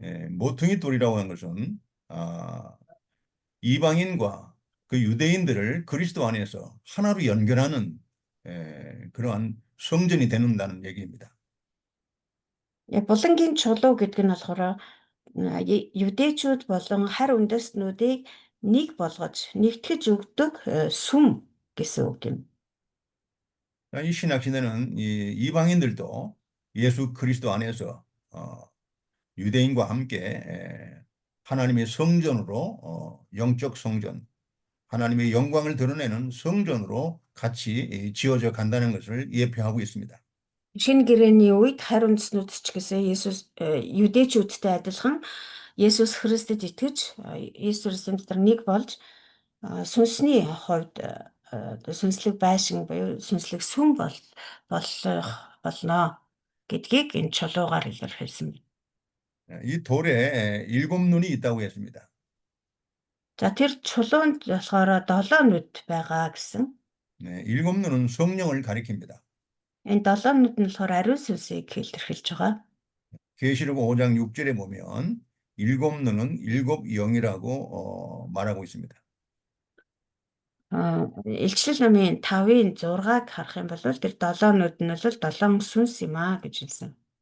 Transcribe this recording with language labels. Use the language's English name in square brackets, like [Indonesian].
[Korean] 모퉁이 돌이라고 하는 것은 이방인과 그 유대인들을 그리스도 안에서 하나로 연결하는 그러한 성전이 되는다는 얘기입니다. [Mongolian] Булангийн чулуу гэдэг нь болохоор юдэчүүд болон хар үндэстнүүдийг нэг болгож нэгтгэж өгдөг сүм гэсэн үг юм. [Korean] 이 신약 시대는 이 이방인들도 예수 그리스도 안에서 유대인과 함께 하나님의 성전으로 영적 성전, 하나님의 영광을 드러내는 성전으로 같이 지어져 간다는 것을 예표하고 있습니다. [Mongolian] Шинэ гэрээний үед хар үндэстнүүд ч гэсэн юдэчүүдтэй адилхан Есүс Христэд итгэж Есүс Христийн дотор нэг болж сүнсний хувьд сүнслэг байшин буюу сүнслэг сүм болох болно гэдгийг энэ чулуугаар илэрхийлсэн байна. [Korean] 이 돌에 7눈이 있다고 했습니다. [Mongolian] За тэр чулуунд болохоор 7 нүд байгаа гэсэн. [Korean] 네, 7눈은 성령을 가리킵니다. [Mongolian] Энэ 7 нүд нь болохоор ариун сүнсийг илэрхийлж байгаа. [Korean] 계시록 5장 6절에 보면 7눈은 7영이라고 말하고 있습니다. [Mongolian] Илчлэл номын 5-ын 6-аг харах юм бол тэр 7 нүд нь бол 7 сүнс юм аа гэж хэлсэн.